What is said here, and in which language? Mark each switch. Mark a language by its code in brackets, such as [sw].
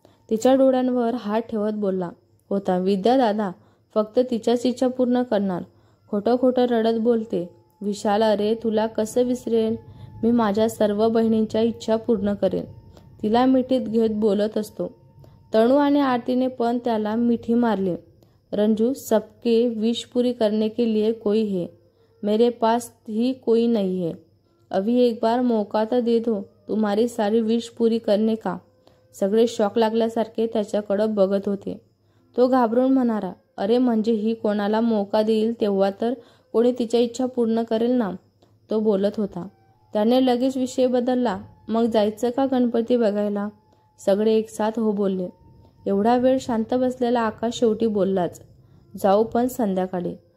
[mr] तिच्या डोळ्यांवर हात ठेवत बोलला होता विद्या दादा फक्त तिच्याच इच्छा पूर्ण करणार. खोटं खोटं रडत बोलते. विशाल: अरे तुला कसं विसरेल, मी माझ्या सर्व बहिणींच्या इच्छा पूर्ण करेन, तिला मिठीत घेत बोलत असतो. तनू आणि आरतीने पण त्याला मिठी मारली. [hi] रंजू: सबके विश पूरी करने के लिए कोई है, मेरे पास ही कोई नहीं है. अभी एक बार मौका तो दे दो तुम्हारी सारी विश पूरी करने का. [mr] सगळे शॉक लागल्यासारखे त्याच्याकडं बघत होते. तो घाबरून म्हणाला: अरे म्हणजे ही कोणाला मौका देईल तेव्हा तर कोणी तिच्या इच्छा पूर्ण करेल ना. तो बोलत होता. त्याने लगेच विषय बदलला: मग जायचं का गणपती बघायला? सगळे एकसाथ हो बोलले. एवढा वेळ शांत बसलेला आकाश शेवटी बोललाच: जाऊ, पण संध्याकाळी.